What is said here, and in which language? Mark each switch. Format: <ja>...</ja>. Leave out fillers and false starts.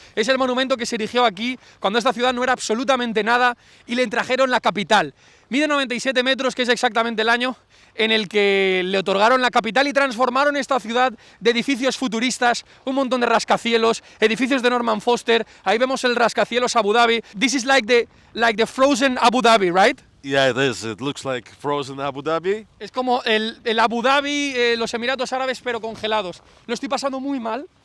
<es>Es el monumento que se erigió aquí cuando esta ciudad no era absolutamente nada y le trajeron la capital. Mide 97 metros, que es exactamente el año en el que le otorgaron la capital y transformaron esta ciudad de edificios futuristas, un montón de rascacielos, edificios de Norman Foster. Ahí vemos el rascacielos Abu Dhabi.</es> <en>This is like the frozen Abu Dhabi, right? Yeah, it is. It looks like frozen Abu Dhabi.</en> <es>Es como el Abu Dhabi, los Emiratos Árabes, pero congelados. Lo estoy pasando muy mal.</es>